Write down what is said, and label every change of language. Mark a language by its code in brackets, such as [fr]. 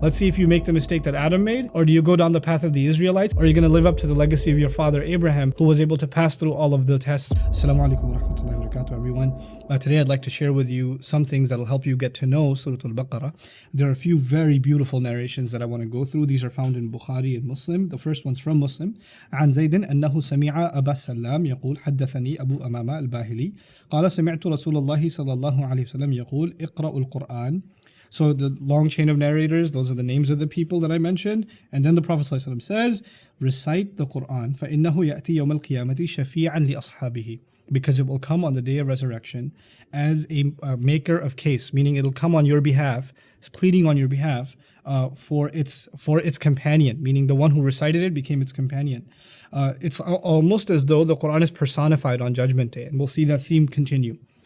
[en] Let's see if you make the mistake that Adam made, or do you go down the path of the Israelites, or are you going to live up to the legacy of your father Abraham who was able to pass through all of the tests. Assalamu alaikum wa rahmatullahi wa barakatuh everyone. Today I'd like to share with you some things that will help you get to know Surah Al-Baqarah. There are a few very beautiful narrations that I want to go through. These are found in Bukhari and Muslim. The first one's from Muslim. [ar] عن زيد أنه سمع أبا السلام يقول حدثني أبو أمامة الباهلي قال سمعت رسول الله صلى الله عليه وسلم يقول اقرأوا القرآن. [en] So the long chain of narrators, those are the names of the people that I mentioned. And then the Prophet ﷺ says, recite the Quran. [ar] فإنه يأتي يوم القيامة شفيعا لأصحابه. [en] Because it will come on the day of resurrection as a maker of case, meaning it'll come on your behalf, pleading on your behalf for its companion, meaning the one who recited it became its companion. It's almost as though the Quran is personified on Judgment Day, and we'll see that theme continue.